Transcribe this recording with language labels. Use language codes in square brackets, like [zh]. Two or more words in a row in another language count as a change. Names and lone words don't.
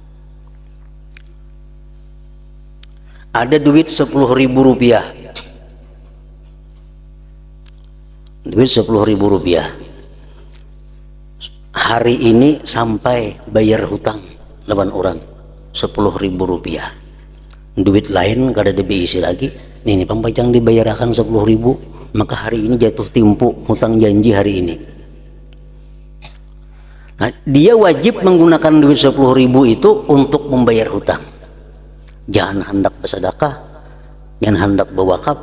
[bjn] Ada duit 10.000 rupiah, duit 10.000 rupiah. Hari ini sampai bayar hutang lawan orang 10.000 rupiah. Duit lain kada diisi lagi. Ini pembacang dibayarkan 10.000, maka hari ini jatuh tempo hutang janji hari ini. Nah, dia wajib menggunakan duit 10.000 itu untuk membayar hutang. Jangan hendak bersedekah, jangan hendak berwakaf.